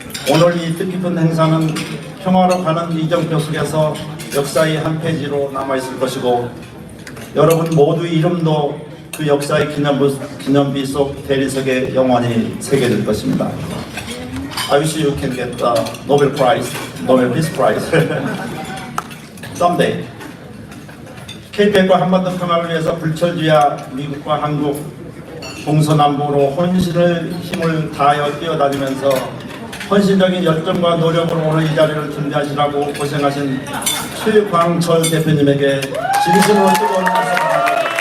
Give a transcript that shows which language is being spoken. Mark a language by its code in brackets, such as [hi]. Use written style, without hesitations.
[ko] 오늘 이 뜻깊은 행사는 평화로 가는 이정표 속에서 역사의 한 페이지로 남아있을 것이고 여러분 모두의 이름도 그 역사의 기념비 속 대리석에 영원히 새겨질 것입니다. [en] I wish you can get the Nobel Prize, Nobel Peace Prize someday. [ko] 케이펙과 한반도 평화를 위해서 불철주야 미국과 한국 동서남북으로 혼신의 힘을 다하여 뛰어다니면서 헌신적인 열정과 노력으로 오늘 이 자리를 준비하시라고 고생하신 최광철 대표님에게 진심으로 뜨거운 감사합니다.